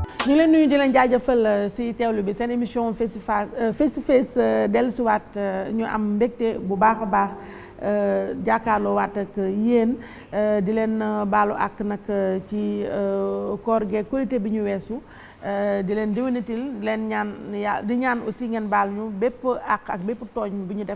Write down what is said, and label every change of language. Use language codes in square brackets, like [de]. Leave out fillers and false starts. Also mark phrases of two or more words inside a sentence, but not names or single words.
[wo] ñu leen nuyu di leen jaajëfal si teewlu bi seen émission [en] face to face [wo] dellusiwaat ñu am mbégte bu baax a baax jàkkaarloo waat ak yéen di leen baalu ak nag ci koor geeg korité bi ñu weesu di leen diwénatil di leen ñaan di ñaan aussi ngeen baal ñu bépp ak bépp tooñ bu ñu def